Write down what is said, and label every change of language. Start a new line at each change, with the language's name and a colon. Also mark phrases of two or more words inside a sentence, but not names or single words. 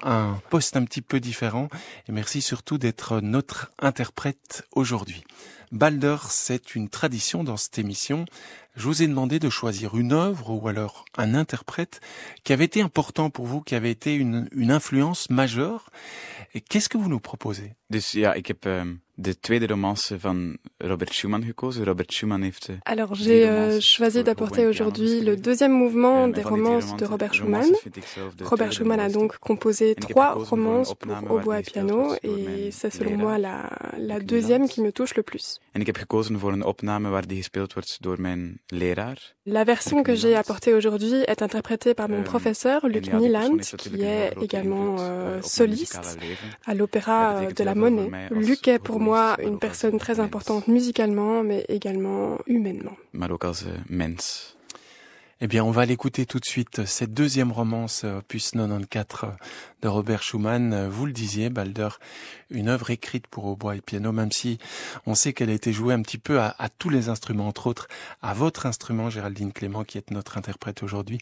French: à un poste un petit peu différent. Et merci surtout d'être notre interprète aujourd'hui. Balder, c'est une tradition dans cette émission. Je vous ai demandé de choisir une œuvre ou alors un interprète qui avait été important pour vous, qui avait été une influence majeure. Et qu'est-ce que vous nous proposez?
Dutch: Dus ja, ik heb de tweede romance van Robert Schumann gekozen. Robert Schumann heeft
French: Alors j'ai choisi d'apporter aujourd'hui le deuxième mouvement des romances de Robert Schumann. Robert Schumann a donc composé 3 romances pour hautbois et piano et c'est selon moi la deuxième qui me touche le plus.
Dutch: En ik heb gekozen voor een opname waar die gespeeld wordt door mijn leraar.
French: La version que j'ai apportée aujourd'hui est interprétée par mon professeur Luc Nieland, qui est également soliste à l'opéra de la Monnaie. Luc est pour moi une personne très importante musicalement, mais également humainement.
Dutch: Maar ook als mens.
French: Eh bien, on va l'écouter tout de suite. Cette deuxième romance, opus 94 de Robert Schumann. Vous le disiez, Balder, une œuvre écrite pour hautbois et piano, même si on sait qu'elle a été jouée un petit peu à tous les instruments, entre autres à votre instrument, Géraldine Clément, qui est notre interprète aujourd'hui.